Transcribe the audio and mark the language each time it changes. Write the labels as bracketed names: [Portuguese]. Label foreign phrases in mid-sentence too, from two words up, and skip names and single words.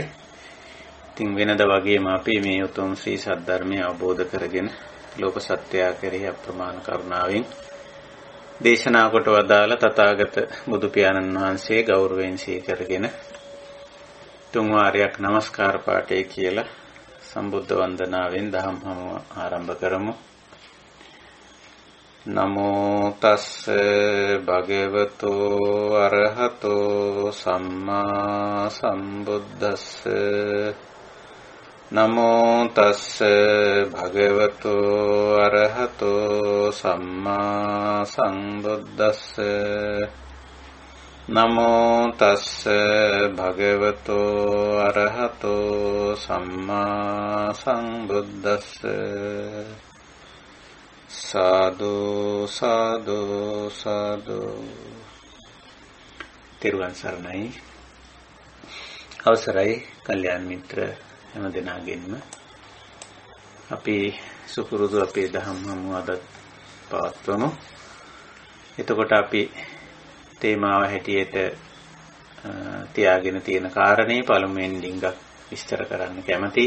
[Sinhala] ඉතින් වෙනද වගේම අපි මේ උතුම් ශ්‍රී සද්ධර්මය අවබෝධ කරගෙන ලෝක සත්‍යය කෙරෙහි අප්‍රමාණ කරුණාවෙන් දේශනා කොට වදාළ තථාගත බුදු පියාණන් වහන්සේ ගෞරවයෙන් සීකරගෙන තුන් වාරයක් নমස්කාර පාඨය කියලා සම්බුද්ධ වන්දනාවෙන් දහම් හමුව ආරම්භ කරමු. [Pali] නමෝ තස්ස භගවතු අරහතෝ සම්මා සම්බුද්දස්ස. නමෝ තස්ස භගවතු අරහතෝ සම්මා සම්බුද්දස්ස. නමෝ තස්ස භගවතු අරහතෝ සම්මා සම්බුද්දස්ස. [Sinhala] සාදු සාදු සාදු. තෙරුවන් සරණයි. අවසරයි කල්යාණ මිත්‍ර හැම දෙනාගෙන්ම අපි සුපුරුදු අපේ දහම් හමුව අද පවත්වමු. එතකොට අපි තේමාව හැටියට තියාගෙන තියෙන කාරණේ පළමුවෙන් ලිංගක් විස්තර කරන්න කැමතියි.